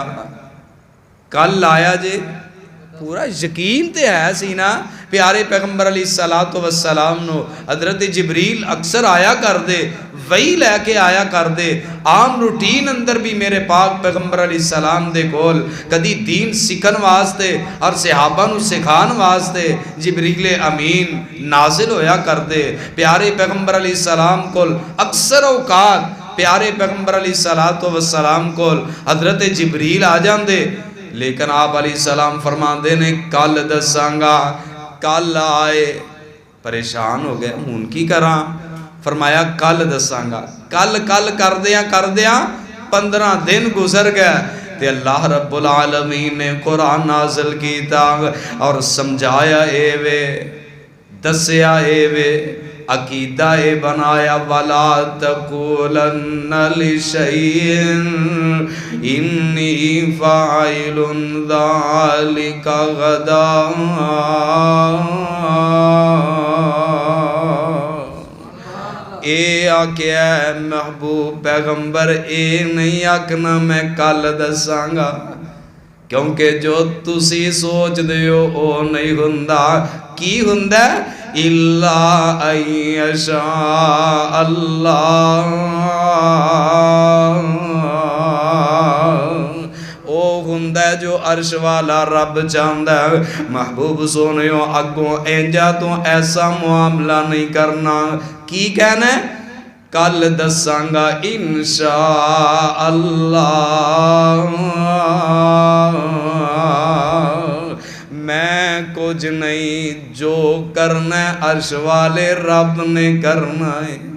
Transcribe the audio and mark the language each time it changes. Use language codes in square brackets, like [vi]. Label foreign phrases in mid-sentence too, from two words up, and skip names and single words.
[pa] کل آیا جے پورا یقین تے ہے سی نا. پیارے پیغمبر علیہ السلام نو حضرت جبریل اکثر آیا کر دے, وہی لے کے آیا کر دے. عام روٹین اندر بھی میرے پاک پیغمبر علیہ السلام دے کول کدی دین سکھن واسطے اور صحابہ نو سکھان واسطے جبریل امین نازل ہویا کر دے. پیارے پیغمبر علیہ السلام کول اکثر اوقات پیارے پیغمبر علیہ السلام کول حضرت جبریل آ جاندے. لیکن آپ علیہ السلام فرماندے نے کل دساں گا. کل آئے پریشان ہو گئے, ہون کی کراں؟ فرمایا کل دساں گا. کل کردیاں 15 دن گزر گئے تے اللہ رب العالمین نے قرآن نازل کیتا اور سمجھایا اے وے, دسیا اے وے, عقیدہ اے بنایا [ar] وَلَا تَقُولَنَّ لِشَيْءٍ إِنِّي فَاعِلٌ ذَلِكَ غَدًا. [pa] اے آکھیا محبوب پیغمبر اے نہیں آکھنا میں کل دساں گا, کیونکہ جو تسی سوچ دیو او نہیں ہوندا. کی ہوندا [ar] اِلَّا أَن يَشَاءَ اللَّهُ, [pa] او ہوندا جو عرش والا رب چاہندا. محبوب سونیو اگوں اینجا تو ایسا معاملہ نہیں کرنا. کی کہنا ہے کل دساں گا [ar] انشاء اللہ. [pa] میں کچھ نہیں, جو کرنا ہے عرش والے رب نے کرنا ہے.